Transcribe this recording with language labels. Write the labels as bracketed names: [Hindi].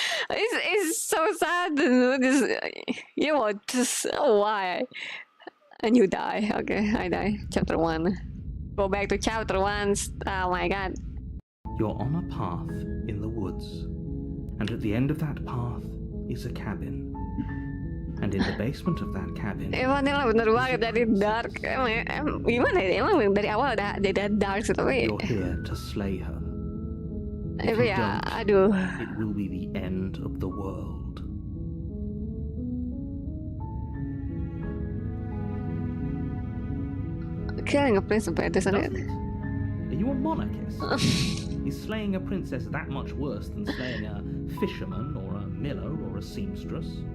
[English] It's so sad. You won't just. Why? And you die. Okay, I die. Chapter 1. Go back to chapter 1. Oh my god. You're on a path in the woods, and at the end of that path is a cabin. And in the basement of that cabin... [Indonesian] Emang ini bener banget dari dark. Gimana ya? Emang dari awal udah dark tapi... [English] You're here to slay her. If [Indonesian] Tapi [English] you [Indonesian] ya, [English] don't, [Indonesian] aduh. [English] it will be the end of the world. Killing a prince is better, isn't it? Are you a monarchist? Is slaying a princess that much worse than slaying a fisherman or a miller or a seamstress?